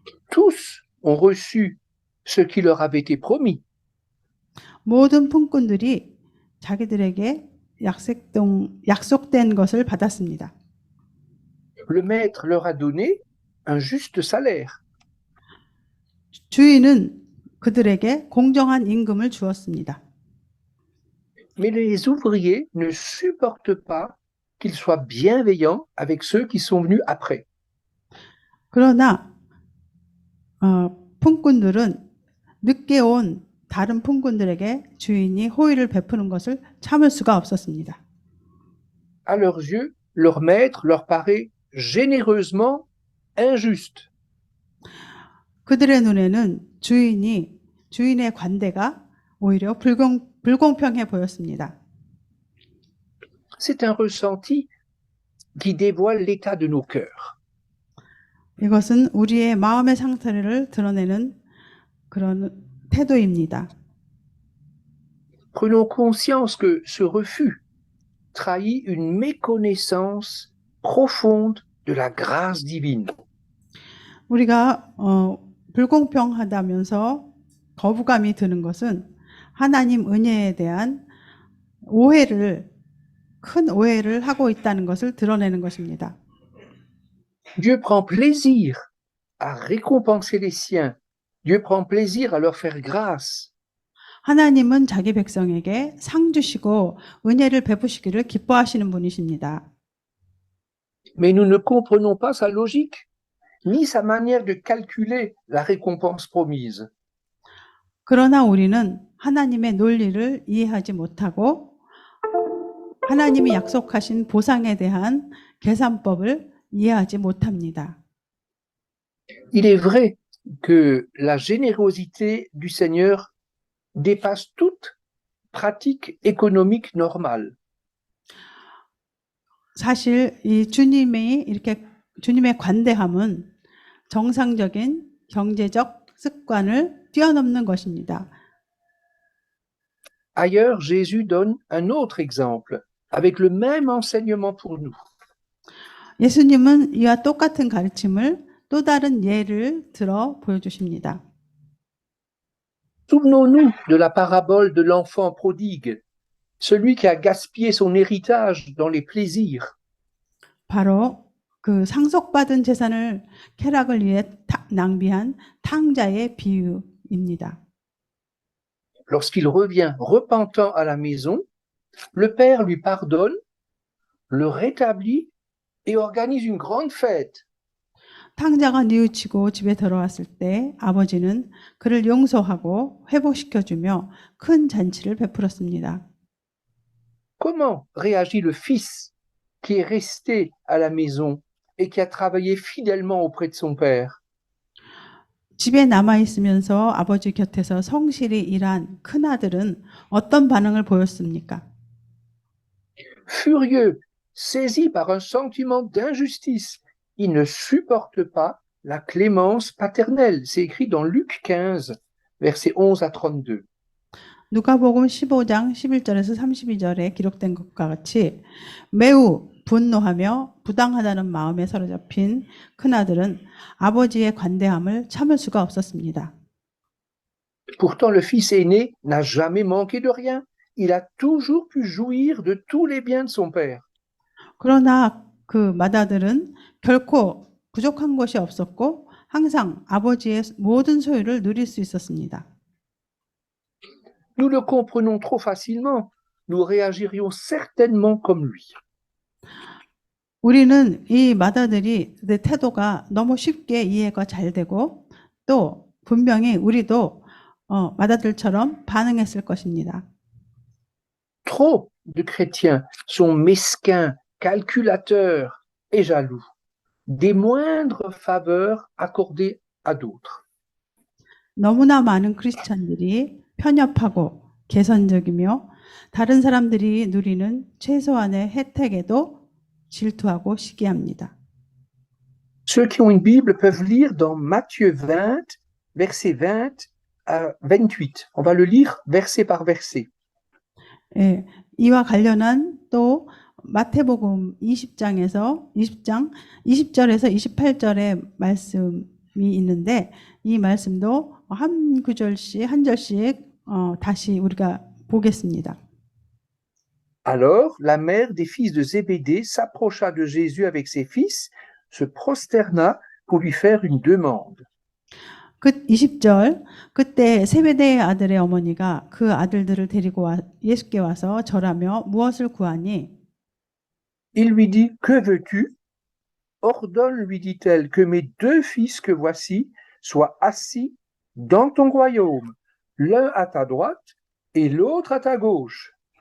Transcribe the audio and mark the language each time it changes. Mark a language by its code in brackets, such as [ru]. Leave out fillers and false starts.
[fr] Tous ont reçu ce qui leur avait été promis. [ko] 모든 품꾼들이 자기들에게 약속된 것을 받았습니다. [fr] Le maître leur a donné un juste salaire. [ko] 주인은 그들에게 공정한 임금을 주었습니다. [fr] Mais les ouvriers ne supportent pas qu'ils soient bienveillants avec ceux qui sont venus après. [ko] 그러나 품꾼들은 늦게 온 다른 품꾼들에게 주인이 호의를 베푸는 것을 참을 수가 없었습니다. [fr] À leurs yeux, leur maître leur paraît généreusement injuste. [ko] 그들의 눈에는 주인의 관대가 오히려 불공평해 보였습니다. [fr] C'est un ressenti qui dévoile l'état de nos cœurs. [ko] 이것은 우리의 마음의 상태를 드러내는 그런 태도입니다. [fr] Prenons conscience que ce refus trahit une méconnaissance profonde de la grâce divine. [ko] 우리가 불공평하다면서 거부감이 드는 것은 하나님 은혜에 대한 큰 오해를 하고 있다는 것을 드러내는 것입니다. [fr] Dieu prend plaisir à récompenser les siens. Dieu prend plaisir à leur faire grâce. [ko] 하나님은 자기 백성에게 상 주시고 은혜를 베푸시기를 기뻐하시는 분이십니다. [fr] Mais nous ne comprenons pas sa logique, ni sa manière de calculer la récompense promise. [ko] 그러나 우리는 하나님의 논리를 이해하지 못하고 하나님이 약속하신 보상에 대한 계산법을 이해하지 못합니다. [fr] Il est vrai que la générosité du Seigneur dépasse toute pratique économique normale. [ko] 사실 이 주님의 관대함은 정상적인 경제적 습관을 뛰어넘는 것입니다. [fr] Ailleurs, Jésus donne un autre exemple, avec le même enseignement pour nous. [ko] 예수님은 이와 똑같은 가르침을 또 다른 예를 들어 보여주십니다. [fr] Souvenons-nous de la parabole de l'enfant prodigue, celui qui a gaspillé son héritage dans les plaisirs. [ko] 바로 그 상속받은 재산을 쾌락을 위해 낭비한 탕자의 비유입니다. [fr] Lorsqu'il revient repentant à la maison, le père lui pardonne, le rétablit et organise une grande fête. [ko] 탕자가 뉘우치고 집에 들어왔을 때 아버지는 그를 용서하고 회복시켜주며 큰 잔치를 베풀었습니다. [fr] Comment réagit le fils qui est resté à la maison et qui a travaillé fidèlement auprès de son père? [ko] 집에 남아있으면서 아버지 곁에서 성실히 일한 큰아들은 어떤 반응을 보였습니까? [fr] Furieux, saisi par un sentiment d'injustice, il ne supporte pas la clémence paternelle. C'est écrit dans Luc 15, versets 11 à 32. [ko] 누가복음 15장 11절에서 32절에 기록된 것과 같이 매우 분노하며 부당하다는 마음에 사로잡힌 큰아들은 아버지의 관대함을 참을 수가 없었습니다. [fr] Pourtant, le fils aîné n'a jamais manqué de rien. Il a toujours pu jouir de tous les biens de son père. [ko] 그러나 그 맏아들은 결코 부족한 것이 없었고 항상 아버지의 모든 소유를 누릴 수 있었습니다. [fr] Nous le comprenons trop facilement. Nous réagirions certainement comme lui. [ko] 우리는 이 맏아들이 내 태도가 너무 쉽게 이해가 잘 되고 또 분명히 우리도 맏아들처럼 반응했을 것입니다. [fr] Trop de chrétiens sont mesquins, calculateurs et jaloux des moindres faveurs accordées à d'autres. [ko] 너무나 많은 크리스찬들이 편협하고 계산적이며 다른 사람들이 누리는 최소한의 혜택에도 질투하고 시기합니다. [fr] Ceux qui ont une Bible peuvent lire dans Matthieu 20, versets 20 à 28. On va le lire verset par verset. [ko] 예, 이와 관련한 또 마태복음 20장에서 20절에서 28절의 말씀이 있는데 이 말씀도 한 구절씩 한 절씩 다시 우리가 보겠습니다. [fr] Alors, la mère des fils de Zébédée s'approcha de Jésus avec ses fils, se prosterna pour lui faire une demande. [ko] 20절 그때 세베대의 아들의 어머니가 그 아들들을 데리고 예수께 와서 절하며 무엇을 구하니? [fr] Il lui dit, que veux-tu? Ordonne, lui dit-elle, que mes deux fils que voici soient assis dans ton royaume, l'un à ta droite et l'autre à ta gauche.